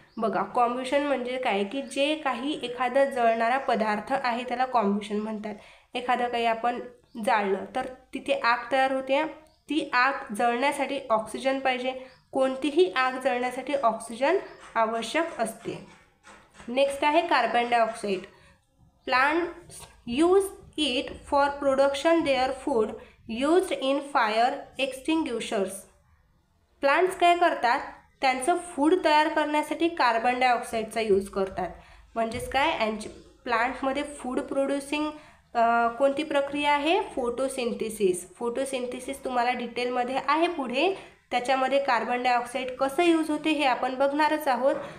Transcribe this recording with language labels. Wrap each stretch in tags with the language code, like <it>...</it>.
<mr>बघा कॉम्ब्युशन म्हणजे काय की जे काही एखादा जळणारा पदार्थ आहे त्याला कॉम्ब्युशन म्हणतात. एखादं काही आपण जाळलं तर तिथे आग तयार होते. ती आग जळण्यासाठी ऑक्सिजन पाहिजे. कोणतीही आग जळण्यासाठी ऑक्सिजन आवश्यक असते. नेक्स्ट आहे carbon dioxide.</mr> <en>Plants use it for production their food used in fire extinguishers.</en> <mr>Plants काय करतात? त्यांचं फूड तयार करण्यासाठी कार्बन डायऑक्साईडचा यूज करतात. म्हणजेच काय, प्लांटमध्ये फूड प्रोड्युसिंग कोणती प्रक्रिया आहे? फोटोसिंथेसिस. फोटोसिंथेसिस तुम्हाला डिटेलमध्ये आहे पुढे. त्याच्यामध्ये कार्बन डायऑक्साईड कसं यूज होते हे आपण बघणारच आहोत.</mr>